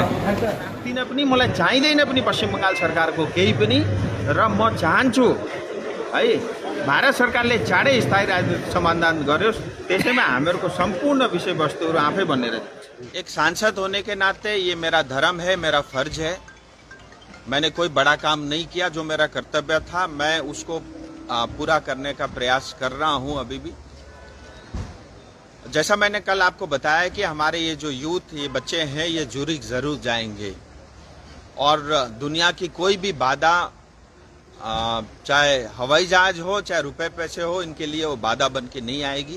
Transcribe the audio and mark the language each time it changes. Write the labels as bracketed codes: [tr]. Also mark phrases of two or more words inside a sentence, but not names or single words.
[ne] किन पनि मलाई चाहिँदैन पनि पश्चिम बङ्गाल सरकारको केही पनि र म चाहन्छु है भारत सरकारले चाँडै स्थायी राजनीतिक समाधान गरोस् त्यसैमा हामीहरूको सम्पूर्ण विषयवस्तुहरू आफै बनेर जान्छ। [hi] एक सांसद होने के नाते ये मेरा धर्म है, मेरा फर्ज है। मैंने कोई बड़ा काम नहीं किया, जो मेरा कर्तव्य था मैं उसको पूरा करने का प्रयास कर रहा हूं अभी भी। जैसा मैंने कल आपको बताया कि हमारे ये जो यूथ, ये बच्चे हैं, ये जूरिक जरूर जाएंगे और दुनिया की कोई भी बाधा, चाहे हवाई जहाज हो चाहे रुपए पैसे हो, इनके लिए वो बाधा बन के नहीं आएगी।